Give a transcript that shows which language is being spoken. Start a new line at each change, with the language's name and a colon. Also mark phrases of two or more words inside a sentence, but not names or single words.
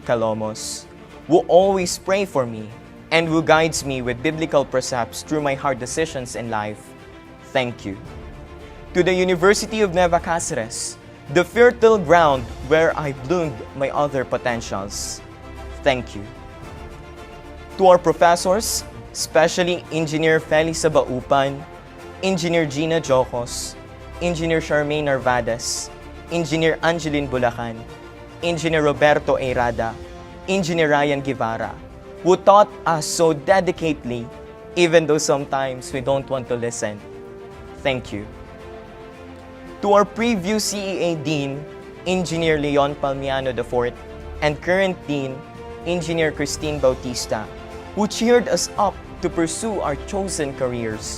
English: Calomos, who always pray for me and who guides me with biblical precepts through my hard decisions in life. Thank you. To the University of Nueva Cáceres, the fertile ground where I bloomed my other potentials. Thank you. To our professors, especially Engineer Felix Sabaupan, Engineer Gina Jocos, Engineer Charmaine Narvadas, Engineer Angeline Bulacan, Engineer Roberto Eirada, Engineer Ryan Guevara, who taught us so dedicatedly, even though sometimes we don't want to listen. Thank you. To our previous CEA Dean, Engineer Leon Palmiano IV, and current Dean, Engineer Christine Bautista, who cheered us up to pursue our chosen careers.